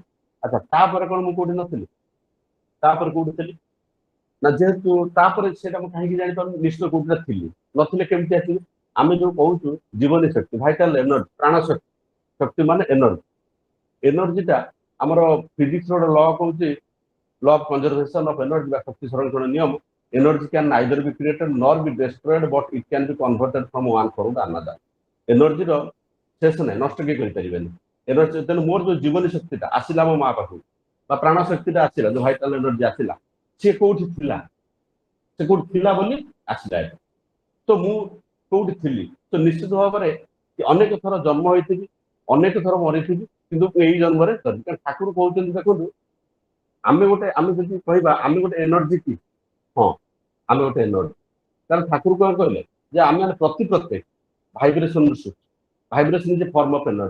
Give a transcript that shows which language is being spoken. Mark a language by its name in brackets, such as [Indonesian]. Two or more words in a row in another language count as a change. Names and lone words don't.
[Odia] ଆଚ୍ଛା, ତାପରେ କ'ଣ ମୁଁ କୋଉଠି ନଥିଲି, ତାପରେ କୋଉଠି ଥିଲି ନା ଯେହେତୁ ତାପରେ ସେଇଟା ମୁଁ କାହିଁକି ଜାଣିପାରୁନି, ନିଶ୍ଚୟ କୋଉଠି ଥିଲି, ନଥିଲେ କେମିତି ଆସିବି। ଆମେ ଯୋଉ କହୁଛୁ ଜୀବନୀ ଶକ୍ତି, [English] vital energy, [Odia] ପ୍ରାଣ ଶକ୍ତି ମାନେ ଏନର୍ଜିଟା ଆମର ଫିଜିକ୍ସର ଗୋଟେ ଲ କହୁଛି, [English] law of conservation of energy [Bangla] বা শক্তি সংরক্ষণ নিয়ম, [English] energy can neither be created nor be destroyed but it can be converted from one form to another। [Odia] energy ର ଶେଷ ନାହିଁ, ନଷ୍ଟ କେହି କରିପାରିବେନି ଏନର୍ଜି। ତେଣୁ ମୋର ଯୋଉ ଜୀବନୀ ଶକ୍ତିଟା ଆସିଲା ମୋ ମା ପାଖକୁ ବା ପ୍ରାଣ ଶକ୍ତିଟା ଆସିଲା, ଯୋଉ [English] vital energy [Odia] ଆସିଲା, ସେ କୋଉଠି ଥିଲା ବୋଲି ଆସିଲା। ତ ମୁଁ କୋଉଠି ଥିଲି, ତ ନିଶ୍ଚିତ ଭାବରେ ଅନେକ ଥର ଜନ୍ମ ହୋଇଥିବି, ଅନେକ ଥର ମରିଥିବି, କିନ୍ତୁ ଏଇ ଜନ୍ମରେ ଠାକୁର କହୁଛନ୍ତି, ଦେଖନ୍ତୁ ଆମେ ଯଦି କହିବା ଆମେ ଗୋଟେ ଏନର୍ଜି କି, ହଁ ଆମେ ଗୋଟେ ଏନର୍ଜି, ତାହେଲେ ଠାକୁର କ'ଣ କହିଲେ ଯେ ଆମେ ମାନେ ପ୍ରତ୍ୟେକ ଭାଇବ୍ରେସନ ସୃଷ୍ଟି, [English] vibration is a form of energy.